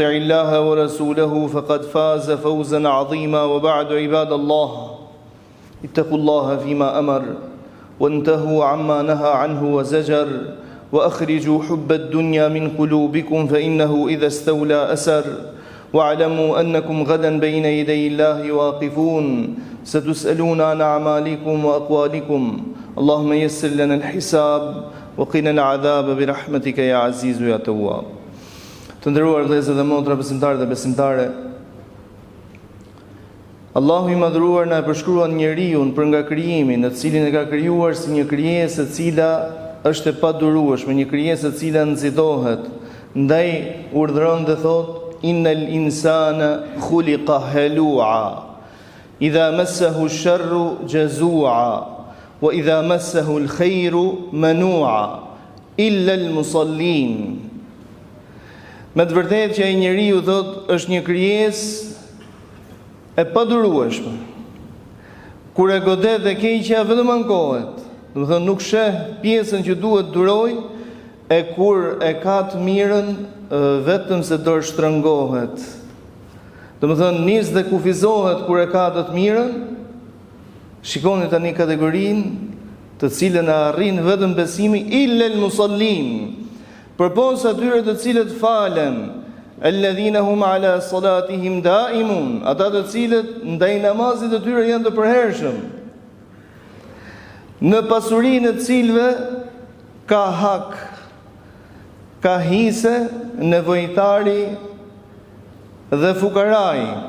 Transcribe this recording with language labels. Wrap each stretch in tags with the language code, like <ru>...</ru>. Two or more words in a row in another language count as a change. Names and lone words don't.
<ar>الله ورسوله فقد فاز فوزا عظيما وبعد عباد الله اتقوا الله فيما أمر وانتهوا عما نهى عنه وزجر وأخرجوا حب الدنيا من قلوبكم فإنه إذا استولى أسر واعلموا أنكم غدا بين يدي الله واقفون ستسألون عن أعمالكم وأقوالكم اللهم يسر لنا الحساب وقنا العذاب برحمتك يا عزيز يا تواب.</ar> <sq>Të nderuar vëllezër dhe motra, besimtarë dhe besimtare, Allahu i madhruar na e përshkruan njeriu për nga krijimi, në të cilin e ka krijuar si një krijesë e cila është e padurueshme, një krijesë e cila nxitohet, ndaj urdhëron dhe thot:</sq> <ar>إن الإنسان خلق هلوعا، إذا مسه الشر جزوعا، وإذا مسه الخير منوعا، إلا المصلين.</ar> <sq>Me të vërtetë që ai njeriu thot është një krijesë e padurueshme. Kur e godet dhe keqja vetëm ankohet. Do të thënë nuk sheh pjesën që duhet duroj, e kur e ka të mirën vetëm se do shtrëngohet. Do të thënë nis dhe kufizohet kur e ka të mirën. Shikoni tani kategorinë të cilën e arrin vetëm besimi</sq> <ar>إلا المصلين.</ar> <sq>Përpos atyre të cilët falen,</sq> <ar>الذين هم على صلاتهم دائمون,</ar> <sq>ata të cilët ndaj namazit të tyre janë të përhershëm, në pasurinë të cilëve ka hak, ka hise nevojtari dhe fukaraj.</sq>